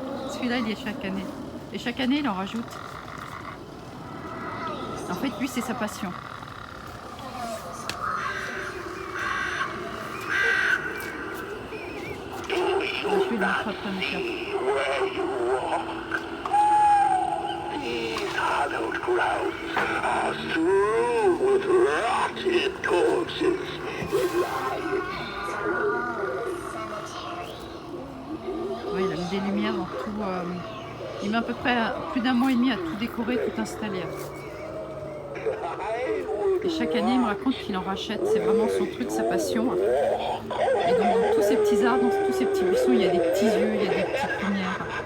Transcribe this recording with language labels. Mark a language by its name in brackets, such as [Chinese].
[French] Celui-là, il y est chaque année. Et chaque année, il en rajoute. En fait, lui, c'est sa passion. Je vais lui mettre après mon cœur. [English] These hallowed grounds are strewn with rotted corpses [French] Ouais, il a mis des lumières dans tout. Il met à peu près plus d'un mois et demi à tout décorer, tout installer. Et chaque année, il me raconte qu'il en rachète. C'est vraiment son truc, sa passion. Et donc, dans tous ces petits arbres, dans tous ces petits buissons, il y a des petits yeux, il y a des petites lumières.